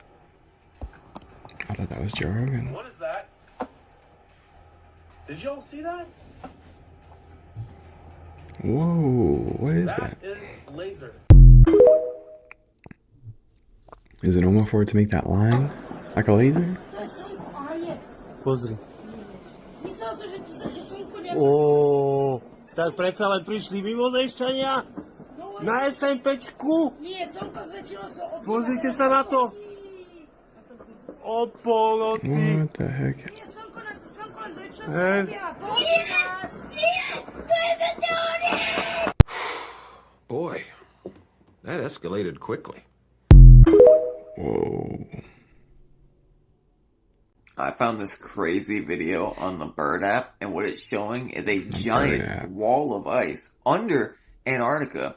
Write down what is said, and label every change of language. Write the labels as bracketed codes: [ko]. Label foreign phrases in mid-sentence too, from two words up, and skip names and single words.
[en] I thought that was Joe Rogan. What is that? Did y'all see that? Whoa, what is that? That is laser. Is it normal for it to make that line? Like a laser? [sk] Pozri. Ó, tak predsa len prišli mimozemšťania na SMPčku. Pozrite sa na to. O polnoci. [en] What the heck? Boy, that escalated quickly. Whoa. I found this crazy video on the Bird app, and what it's showing is a giant wall of ice under Antarctica.